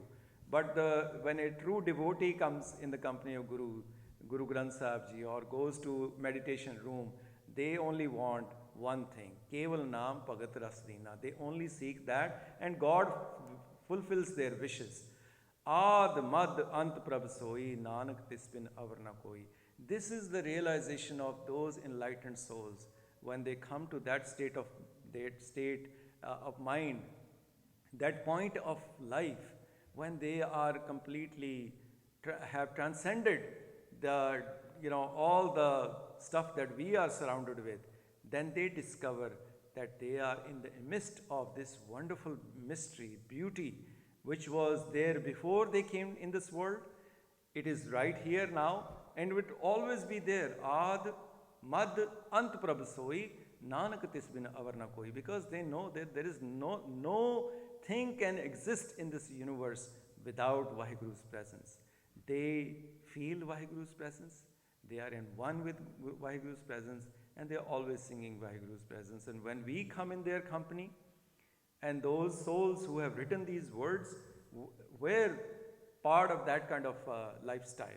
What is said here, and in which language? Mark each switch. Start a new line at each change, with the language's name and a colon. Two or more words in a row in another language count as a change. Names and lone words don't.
English: But when a true devotee comes in the company of Guru Granth Sahib Ji, or goes to meditation room, they only want one thing.
Punjabi: Keval naam bhagat rasdina.
English: They only seek that, and God fulfills their wishes.
Punjabi: ਆਦਿ ਮਧਿ ਅੰਤਿ ਪ੍ਰਭੁ ਸੋਈ ਨਾਨਕ ਤਿਸੁ ਬਿਨੁ ਅਵਰੁ ਨ ਕੋਈ.
English: This is the realization of those enlightened souls when they come to that state of mind, that point of life when they are completely have transcended the, all the stuff that we are surrounded with, then they discover that they are in the midst of this wonderful mystery, beauty, which was there before they came in this world. It is right here now, and will always be there.
Punjabi: ਆਦਿ ਮਧਿ ਅੰਤਿ ਪ੍ਰਭੁ ਸੋਈ ਨਾਨਕ ਤਿਸੁ ਬਿਨੁ ਅਵਰੁ ਨ ਕੋਈ.
English: Because they know that there is no thing can exist in this universe without Vaheguru's presence. They feel Vaheguru's presence. They are in one with Vaheguru's presence, and they are always singing Vaheguru's presence. And when we come in their company, and those souls who have written these words were part of that kind of lifestyle.